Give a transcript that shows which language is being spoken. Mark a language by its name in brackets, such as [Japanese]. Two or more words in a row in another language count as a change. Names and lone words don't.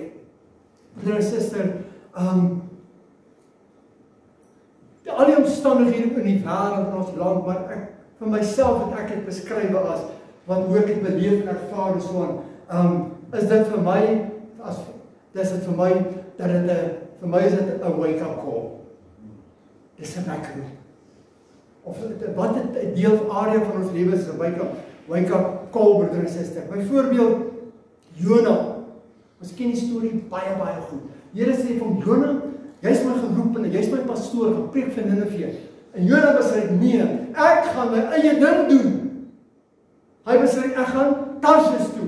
[Afrikaans] Broeder en suster, al die omstandighede in die wêreld in ons land, maar vir myself het ek dit beskryf as wat hoe ek dit beleef en ervaar en so aan, is dit vir my, vir my is dit 'n [English] wake-up call. [Afrikaans] Dis 'n wake-up. Of wat 'n deel of area van ons lewe is 'n [English] wake-up call, [Afrikaans] broeder en suster. Byvoorbeeld, Jona. Ons ken die storie baie goed. Die Here sê van Jona, jy's my geroep en jy's my pastoor, gaan preek vir Ninive. En Jona besluit, nee, ek gaan my eie ding doen. Hy besluit, ek gaan Tarsis toe.